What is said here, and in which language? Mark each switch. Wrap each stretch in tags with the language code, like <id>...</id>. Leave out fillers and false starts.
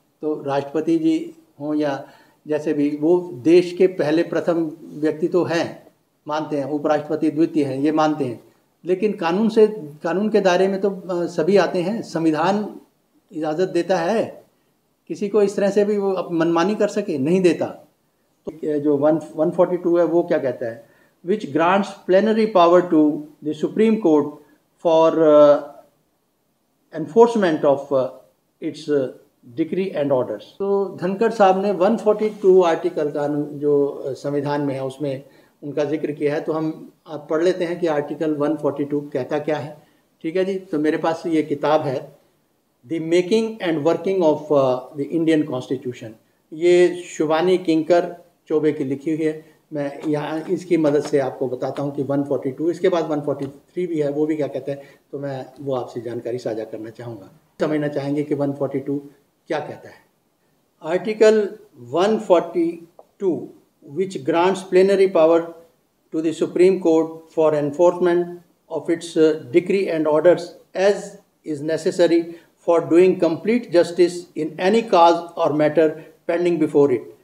<hi>तो राष्ट्रपति जी हों या जैसे भी, वो देश के पहले प्रथम व्यक्ति तो हैं, मानते हैं, उपराष्ट्रपति द्वितीय हैं, ये मानते हैं, लेकिन कानून के दायरे में तो सभी आते हैं। संविधान इजाज़त देता है किसी को इस तरह से भी वो मनमानी कर सके, नहीं देता। तो जो 142 है वो क्या कहता है,</hi> <en>which grants plenary power to the Supreme Court for enforcement of its decree and orders।</en> <hi>तो धनखड़ साहब ने 142 आर्टिकल का जो संविधान में है उसमें उनका जिक्र किया है। तो हम आप पढ़ लेते हैं कि आर्टिकल 142 कहता क्या है। ठीक है जी। तो मेरे पास ये किताब है, the making and working of the Indian constitution. ये शुभानी किंकर चौबे की लिखी हुई है। मैं यहाँ इसकी मदद से आपको बताता हूँ कि 142, इसके बाद 143 भी है, वो भी क्या कहता है, तो मैं वो आपसे जानकारी साझा करना चाहूँगा। समझना चाहेंगे कि 142 क्या कहता है।</hi> <en>Article 142 which grants plenary power to the Supreme Court for enforcement of its decree and orders as is necessary for doing complete justice in any cause or matter pending before it।</en>